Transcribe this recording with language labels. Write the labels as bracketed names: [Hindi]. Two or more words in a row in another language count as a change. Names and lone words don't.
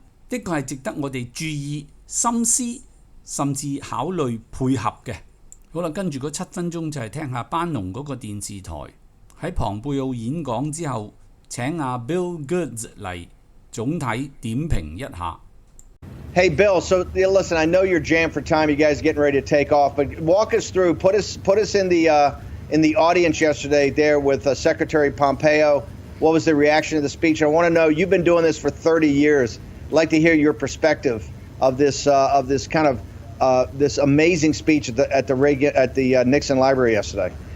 [Cantonese] 的確係值得我哋注意、深思，甚至考慮配合嘅。好啦，跟住嗰7分鐘就係聽下班農嗰個電視台喺龐貝奧演講之後請阿 Bill Goods 嚟總體點評一下。 [English] Hey Bill, so listen, I know you're jammed for time. You guys are getting ready to take off, but walk us through. Put us in the audience yesterday there with Secretary Pompeo. What was the reaction to the speech? I want to know. You've been doing this for 30 years. I'd like to hear your perspective of this kind of this amazing speech at the Nixon Library yesterday.